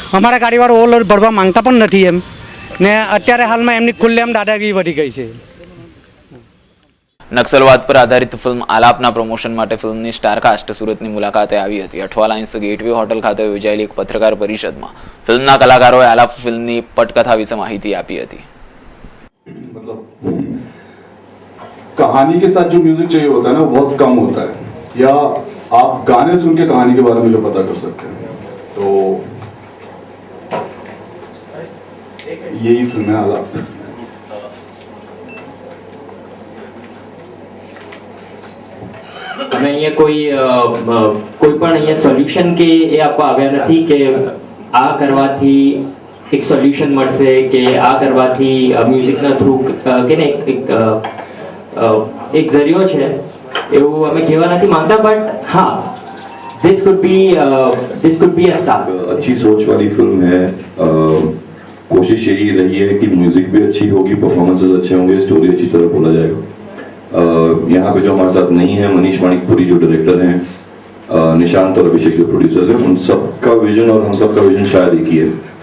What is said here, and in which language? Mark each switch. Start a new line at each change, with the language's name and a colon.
Gujarati: અમારા ગાડીવાળો ઓવરલોડ ભરવા માંગતા પણ નથી એમ. ને અત્યારે હાલમાં એમની ખુલ્લેઆમ દાદાગીરી વધી ગઈ છે. નક્સલવાદ પર આધારિત ફિલ્મ આલાપના પ્રમોશન માટે ફિલ્મની સ્ટારકાસ્ટ સુરતની મુલાકાતે આવી હતી. અઠવાલાઇન્સ ગેટવે હોટલ ખાતે યોજાયેલી એક પત્રકાર પરિષદમાં ફિલ્મના કલાકારોએ આલાપ ફિલ્મની પટકથા વિશે માહિતી આપી હતી.
Hindi: मतलब कहानी के साथ जो म्यूजिक चाहिए होता है ना बहुत कम होता है, या आप गाने सुन के कहानी के बारे में जो पता कर सकते हैं. तो यही फिल्म है आलाप.
Gujarati: અમે અહીંયા કોઈ પણ અહીંયા સોલ્યુશન કે એ આપવા આવ્યા નથી કે આ કરવાથી એક સોલ્યુશન મળશે કે આ કરવાથી મ્યુઝિકના થ્રુ કે ને એક જરિયો છે એવું અમે કહેવા નથી માંગતા. બટ હા,
English: this could be a start.
Hindi: अच्छी सोच वाली फिल्म है. कोशिश यही रही है कि म्यूजिक भी अच्छी होगी, परफॉर्मेंसेस अच्छे होंगे, स्टोरी अच्छी तरह बोला जाएगा. यहाँ पे जो हमारे साथ नहीं है, मनीष माणिकपुरी जो डायरेक्टर हैं, निशांत और अभिषेक जो प्रोड्यूसर्स हैं, उन सबका विजन और हम सबका विजन शायद एक ही है.